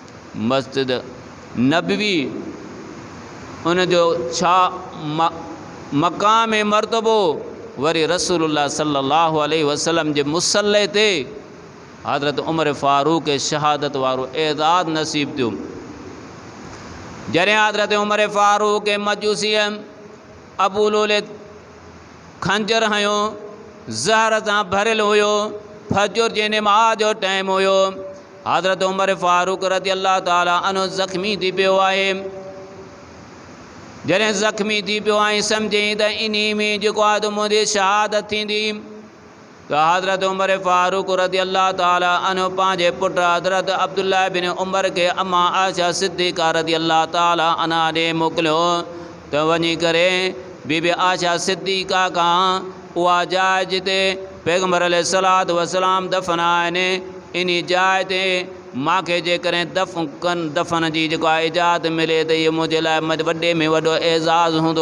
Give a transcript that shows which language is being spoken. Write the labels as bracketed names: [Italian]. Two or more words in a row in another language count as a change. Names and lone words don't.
[Sindhi] मस्जिद नबवी उन जो छा मक़ाम मर्तबो वरी रसूलुल्लाह [Arabic] صلى الله عليه وسلم [Sindhi] जे मुसल्ले ते हज़रत उमर फ़ारूक शहादत वारो एज़ाज़ नसीब थियो। जॾहिं हज़रत उमर फ़ारूक मजूसी अबू लुल खंजर हयो ज़हर सां भरियलु हुयो, फजर जी नमाज़ जो टाइम हुयो। हज़रत उमर फ़ारूक [Arabic] رضي الله تعالى عنه [Sindhi] ज़ख़्मी थी पियो आहे। जॾहिं ज़ख़्मी थी पियो आई सम्झई त इन्ही में जेको आहे त मुंहिंजी शहादत थींदी, तो हज़रत उमर फ़ारूक [Arabic] رضي الله تعالى عنه [Sindhi] पंहिंजे पुटु हज़रत अब्दुल्लाह बिन उमर के अम्मा आयशा सिद्दीक़ा [Arabic] رضي الله تعالى عنها [Sindhi] ॾे मोकिलियो त वञी करे बीबी आयशा सिद्दीक़ा खां उहा जाइ जिते पैगम्बर [Arabic] عليه الصلاة والسلام [Sindhi] दफ़न आहिनि, इन जाइ ते मूंखे जेकॾहिं दफ़न जी जेको आहे इजाज़त मिले त इहो मुंहिंजे लाइ वॾे में वॾो एज़ाज़ हूंदो।